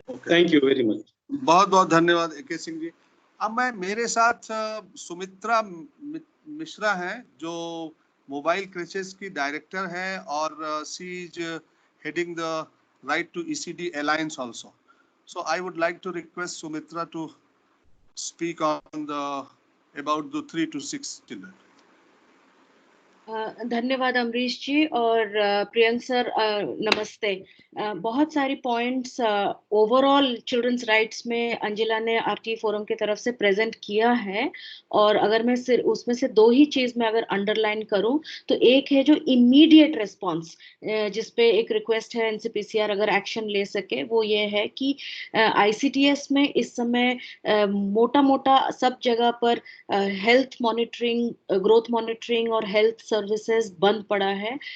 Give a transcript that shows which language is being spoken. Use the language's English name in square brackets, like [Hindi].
[English] Thank you very much. [Hindi] बहुत बहुत धन्यवाद एके सिंह जी। अब मैं, मेरे साथ सुमित्रा मिश्रा हैं जो मोबाइल क्रेचेस की डायरेक्टर हैं और [English] She is heading the right to ECD alliance also. So I would like to request Sumitra to speak on about the 3 to 6 children. [Hindi] धन्यवाद अमरीश जी और प्रियंक सर, नमस्ते। बहुत सारी पॉइंट्स ओवरऑल चिल्ड्रंस राइट्स में अंजिला ने आरटी फोरम की तरफ से प्रेजेंट किया है, और अगर मैं सिर्फ उसमें से 2 ही चीज में अगर अंडरलाइन करूं तो एक है जो इमीडिएट रिस्पांस, जिसपे एक रिक्वेस्ट है एनसीपीसीआर अगर एक्शन ले सके, वो ये है कि आईसीटीएस में इस समय मोटा मोटा सब जगह पर हेल्थ मॉनिटरिंग, ग्रोथ मॉनिटरिंग और हेल्थ सर्विसेज बंद पड़ा है।